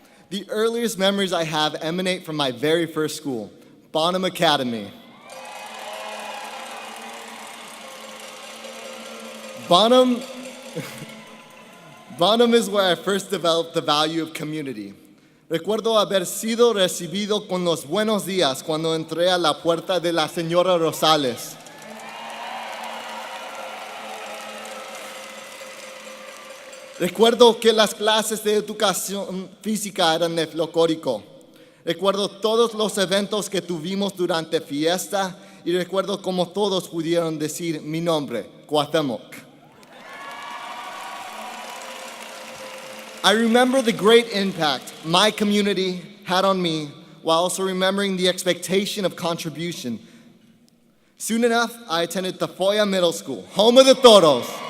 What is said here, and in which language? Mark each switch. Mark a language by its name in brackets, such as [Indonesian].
[English] The earliest memories I have emanate from my very first school, Bonham Academy. Bonham is where I first developed the value of community. [Spanish] Recuerdo haber sido recibido con los buenos días cuando entré a la puerta de la señora Rosales. Recuerdo que las clases de educación física eran de folclórico. Recuerdo todos los eventos que tuvimos durante fiesta y recuerdo cómo todos pudieron decir mi nombre, Cuauhtemoc. [English] I remember the great impact my community had on me while also remembering the expectation of contribution. Soon enough, I attended Tafoya Middle School, home of the Toros.